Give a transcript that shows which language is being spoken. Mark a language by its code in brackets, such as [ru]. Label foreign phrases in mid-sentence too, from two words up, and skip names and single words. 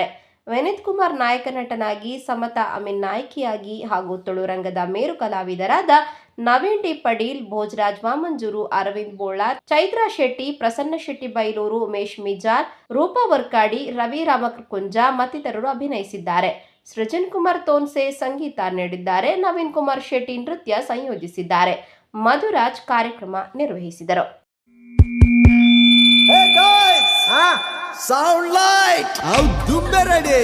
[kn] ವಿನೀತ್ ಕುಮಾರ್ ನಾಯಕ ನಟನಾಗಿ, ಸಮತಾ ಅಮೀನ್ ನಾಯಕಿಯಾಗಿ ಹಾಗೂ ತುಳು ರಂಗದ ಮೇರು ಕಲಾವಿದರಾದ ನವೀನ್ ಡಿ ಪಡೀಲ್, ಭೋಜರಾಜ್ ವಾಮಂಜೂರು, ಅರವಿಂದ್ ಬೋಳಾರ್, ಚೈತ್ರಾ ಶೆಟ್ಟಿ, ಪ್ರಸನ್ನ ಶೆಟ್ಟಿ ಬೈಲೂರು, ಉಮೇಶ್ ಮಿಜಾರ್, ರೂಪಾ ವರ್ಕಾಡಿ, ರವಿ ರಾಮಕುಂಜ ಮತ್ತಿತರರು ಅಭಿನಯಿಸಿದ್ದಾರೆ. ಸೃಜನ್ ಕುಮಾರ್ ತೋನ್ಸೆ ಸಂಗೀತ ನೀಡಿದ್ದಾರೆ. ನವೀನ್ ಕುಮಾರ್ ಶೆಟ್ಟಿ ನೃತ್ಯ ಸಂಯೋಜಿಸಿದ್ದಾರೆ. ಮಧುರಾಜ್ ಕಾರ್ಯಕ್ರಮ ನಿರ್ವಹಿಸಿದರು. [en] sound light [tcy] ದುಂಬೆ ರೆಡಿ.